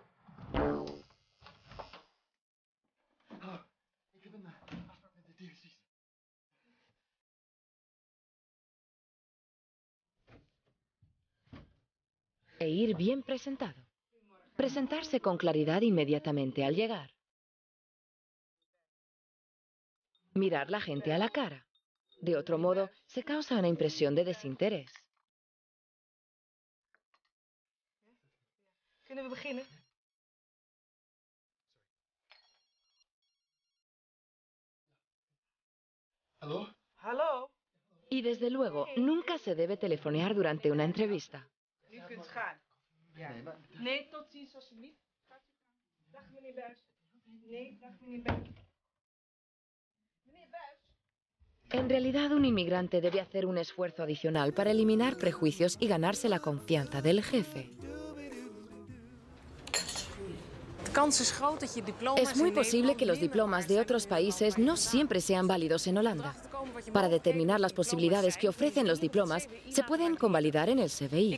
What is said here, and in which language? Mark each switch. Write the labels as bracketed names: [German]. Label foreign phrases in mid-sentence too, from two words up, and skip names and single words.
[Spanish] E ir bien presentado. Presentarse con claridad inmediatamente al llegar. Mirar la gente a la cara. De otro modo, se causa una impresión de desinterés. [Dutch] Kunnen we beginnen? Hallo? Hallo? [Spanish] Y desde luego, nunca se debe telefonear durante una entrevista. [Dutch] U kunt gaan. Ja. Nee, tot ziens alsjeblieft. Dag meneer Buijs. Nee, dag meneer Buijs. Meneer Buijs. [Spanish] En realidad, un inmigrante debe hacer un esfuerzo adicional para eliminar prejuicios y ganarse la confianza del jefe. Es muy posible que los diplomas de otros países no siempre sean válidos en Holanda. Para determinar las posibilidades que ofrecen los diplomas, se pueden convalidar en el CBI.